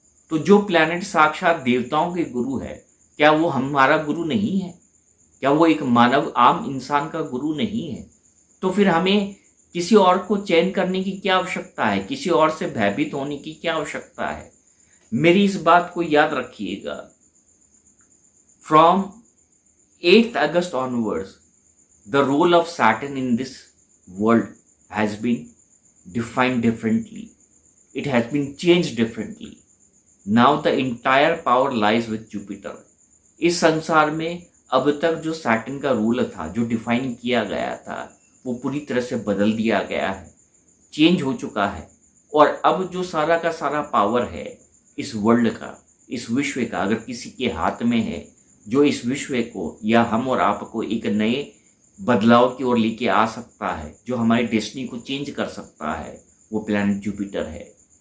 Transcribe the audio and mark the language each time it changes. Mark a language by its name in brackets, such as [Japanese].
[Hindi] तो जो प्लैनेट साक्षात देवताओं के गुरु है, क्या वो हमारा गुरु नहीं है? क्या वो एक मानव आम इंसान का गुरु नहीं है? तो फिर हमें किसी और को चयन करने की क्या आवश्यकता है? किसी और से भयभीत होने की क्या आवश्यकता है? मेरी इस बात को याद रखिएगा। [English] From 8th August onwards, the role of Saturn in this world has been defined differently. It has been changed differently. Now the entire power lies with Jupiter. [Hindi] इस संसार में अब तक जो सैटर्न का रूल था, जो डिफाइन किया गया था, वो पूरी तरह से बदल दिया गया है, चेंज हो चुका है। और अब जो सारा का सारा पावर है इस वर्ल्ड का, इस विश्व का, अगर किसी के हाथ में है, जो इस विश्व को या हम और आपको एक नए बदलाव की ओर लेके आ सकता है, जो हमारी डेस्टिनी को चेंज कर सकता है, वो प्लैनेट जुपिटर है।